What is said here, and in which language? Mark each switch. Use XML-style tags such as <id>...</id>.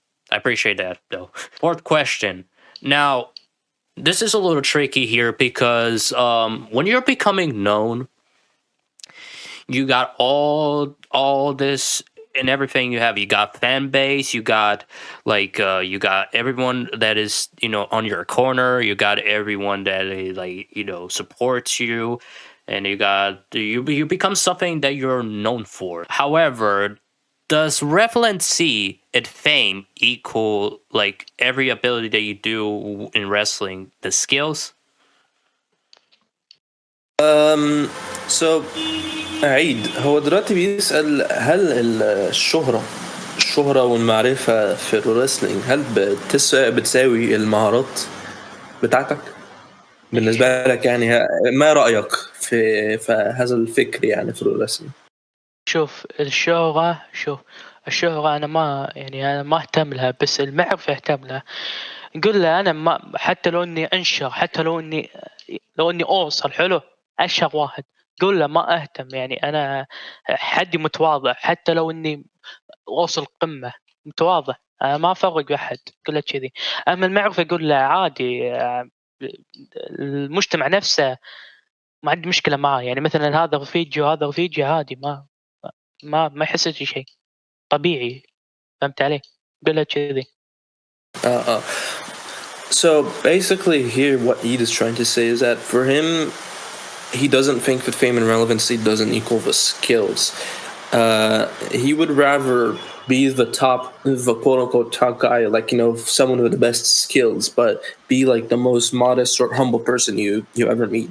<en>I appreciate that though. Fourth question. Now, this is a little tricky here because when you're becoming known, you got all this and everything you have. You got fan base, you got you got everyone that is on your corner, you got everyone that supports you, and you become something that you're known for. However, does relevancy and fame equal like every ability that you do in wrestling, the skills?</en> <ar>So عيد هو دلوقتي بيسأل هل الشهرة والمعرفة في الرسلينج هل بتساوي المهارات بتاعتك بالنسبة لك يعني ما رأيك في هذا الفكر يعني في الرسلينج؟ شوف الشهرة أنا ما أهتم لها، بس المعرفة أهتم لها. نقول له أنا ما حتى لو إني أنشر، حتى لو إني أوصل حلو أشهر واحد، قول له ما أهتم. يعني أنا حدي متواضع، حتى لو إني أوصل قمة متواضع، أنا ما أفرق بأحد، قول له كذي. أما المعرفة قول له عادي، المجتمع نفسه ما عندي مشكلة معاه. يعني مثلا هذا رفيجي عادي، ما يحس شيء طبيعي، فهمت علي؟ قول له كذي.</ar> <en>So basically here what Eid is trying to say is that for him, he doesn't think that fame and relevancy doesn't equal the skills. He would rather be the quote unquote top guy, like someone with the best skills, but be like the most modest or humble person you ever meet.</en>